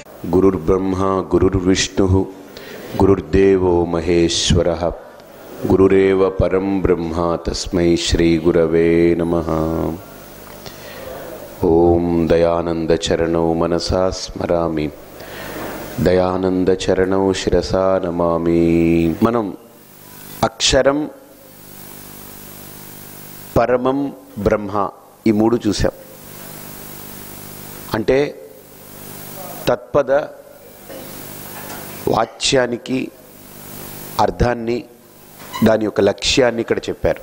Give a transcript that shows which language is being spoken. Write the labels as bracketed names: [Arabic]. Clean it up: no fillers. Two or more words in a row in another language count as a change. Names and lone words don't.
[Sanskrit] गुरुर्ब्रह्मा गुरुर्विष्णुः गुरुर्देवो महेश्वरः गुरुरेव परं ब्रह्म तस्मै श्रीगुरवे नमः। ओम दयानंदचरणौ मनसा स्मरामि दयानंदचरणौ शिरसा नमामि। [Telugu] మనం అక్షరం, పరమం, బ్రహ్మ ఈ మూడు చూసాం. అంటే తత్పద వాచ్యానికి అర్థాన్ని, దాని యొక్క లక్ష్యాన్ని ఇక్కడ చెప్పారు.